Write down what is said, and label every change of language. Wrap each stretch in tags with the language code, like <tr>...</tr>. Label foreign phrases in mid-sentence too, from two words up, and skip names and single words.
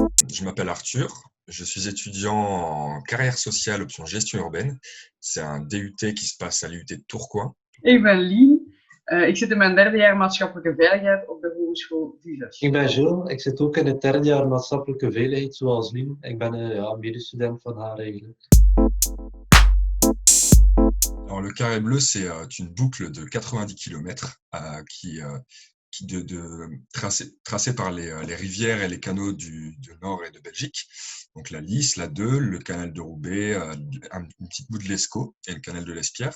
<fr>Je m'appelle Arthur, je suis étudiant en carrière sociale option gestion urbaine. C'est un DUT qui se passe à l'UT de Tourcoing.</fr> <nl>Ik ben Lien. Ik zit in mijn derde jaar maatschappelijke veiligheid op de Hogeschool Vives. Ik ben Jules, ik zit ook in het derde jaar maatschappelijke veiligheid, zoals Lien. Ik ben een medestudent van haar eigenlijk.</nl> <fr>Alors, le carré bleu, c'est une boucle de 90 km tracée par les rivières et les canaux du Nord et de Belgique. Donc la Lys, la Deux, le canal de Roubaix, une petite bout de l'Escaut et le canal de l'Espierre.</fr>